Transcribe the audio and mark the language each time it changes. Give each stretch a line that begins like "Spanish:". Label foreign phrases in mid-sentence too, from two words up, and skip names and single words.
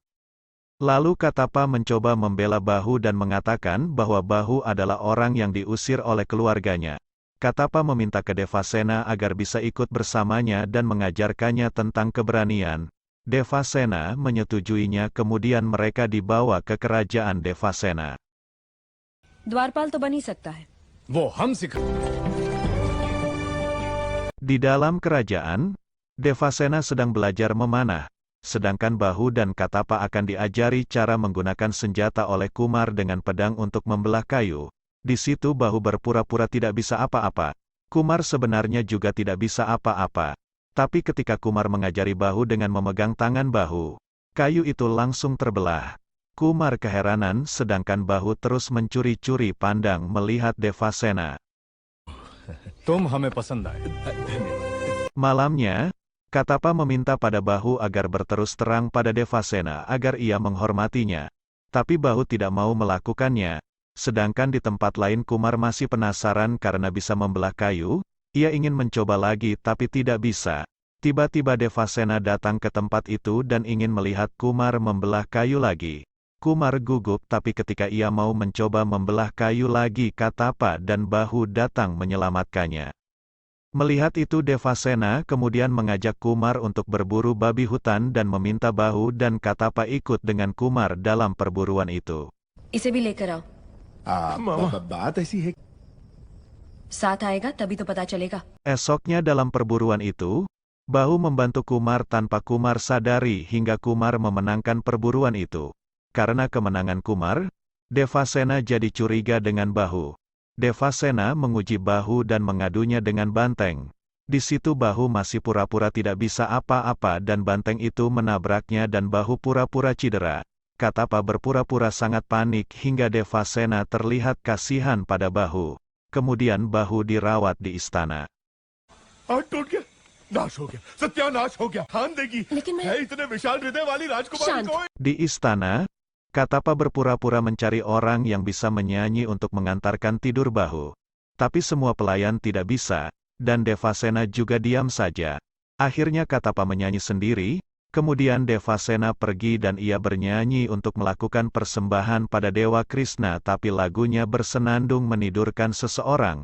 Indonesian: Lalu Katapa mencoba membela Bahu dan mengatakan bahwa Bahu adalah orang yang diusir oleh keluarganya. Katapa meminta ke Devasena agar bisa ikut bersamanya dan mengajarkannya tentang keberanian. Devasena menyetujuinya kemudian mereka dibawa ke kerajaan Devasena.
Hindi: द्वारपाल तो बन ही सकता है।
Indonesian: Di dalam kerajaan, Devasena sedang belajar memanah. Sedangkan Bahu dan Katapa akan diajari cara menggunakan senjata oleh Kumar dengan pedang untuk membelah kayu. Di situ Bahu berpura-pura tidak bisa apa-apa. Kumar sebenarnya juga tidak bisa apa-apa. Tapi ketika Kumar mengajari Bahu dengan memegang tangan Bahu, kayu itu langsung terbelah. Kumar keheranan sedangkan Bahu terus mencuri-curi pandang melihat Devasena.
Hindi: तुम हमें पसंद आए।
Indonesian: Malamnya, Katapa meminta pada Bahu agar berterus terang pada Devasena agar ia menghormatinya. Tapi Bahu tidak mau melakukannya. Sedangkan di tempat lain Kumar masih penasaran karena bisa membelah kayu, ia ingin mencoba lagi tapi tidak bisa. Tiba-tiba Devasena datang ke tempat itu dan ingin melihat Kumar membelah kayu lagi. Kumar gugup tapi ketika ia mau mencoba membelah kayu lagi Katapa dan Bahu datang menyelamatkannya. Melihat itu Devasena kemudian mengajak Kumar untuk berburu babi hutan dan meminta Bahu dan Katapa ikut dengan Kumar dalam perburuan itu.
Hindi: इसे भी लेकर आओ। बात ऐसी है। साथ आएगा तभी तो पता चलेगा।
Indonesian: Esoknya dalam perburuan itu, Bahu membantu Kumar tanpa Kumar sadari hingga Kumar memenangkan perburuan itu. Karena kemenangan Kumar, Devasena jadi curiga dengan Bahu. Devasena menguji Bahu dan mengadunya dengan banteng. Di situ Bahu masih pura-pura tidak bisa apa-apa dan banteng itu menabraknya dan Bahu pura-pura cedera. Katapa berpura-pura sangat panik hingga Devasena terlihat kasihan pada Bahu. Kemudian Bahu dirawat di istana.
Hindi: टूट गया, नाश हो गया, सत्यानाश हो गया। हान देगी लेकिन मैं- है इतने विशाल हृदय वाली राजकुमारी शांत। को।
Indonesian: Di istana, Katapa berpura-pura mencari orang yang bisa menyanyi untuk mengantarkan tidur Bahu. Tapi semua pelayan tidak bisa, dan Devasena juga diam saja. Akhirnya Katapa menyanyi sendiri, kemudian Devasena pergi dan ia bernyanyi untuk melakukan persembahan pada Dewa Krishna tapi lagunya bersenandung menidurkan seseorang.